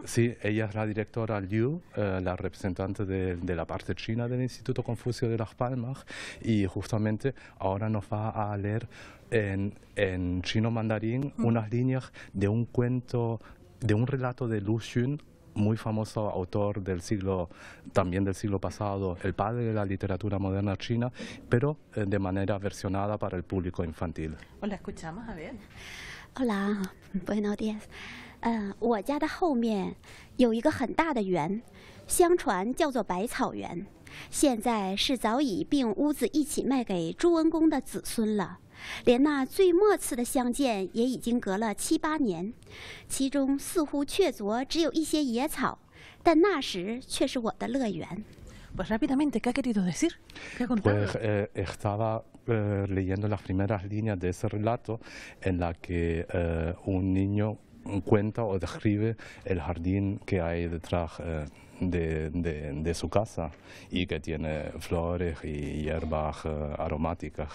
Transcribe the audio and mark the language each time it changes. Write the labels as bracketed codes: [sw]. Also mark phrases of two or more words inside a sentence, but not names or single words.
[es] Sí, ella es la directora Liu, la representante de la parte china del Instituto Confucio de Las Palmas, y justamente ahora nos va a leer en chino mandarín unas líneas de un cuento, de un relato de Lu Xun, muy famoso autor también del siglo pasado, el padre de la literatura moderna china, pero de manera versionada para el público infantil. Pues la escuchamos, a ver. Hola, buenos días。 [zh] 我家的后面有一个很大的园，相传叫做百草园，现在是早已并屋子一起卖给朱文公的子孙了。连那最末次的相见也已经隔了7、8年，其中似乎确凿只有一些野草，但那时却是我的乐园。 [es] Pues rápidamente, ¿qué ha querido decir? ¿Qué ha contado? Pues estaba leyendo las primeras líneas de ese relato en la que un niño cuenta o describe el jardín que hay detrás de su casa y que tiene flores y hierbas aromáticas.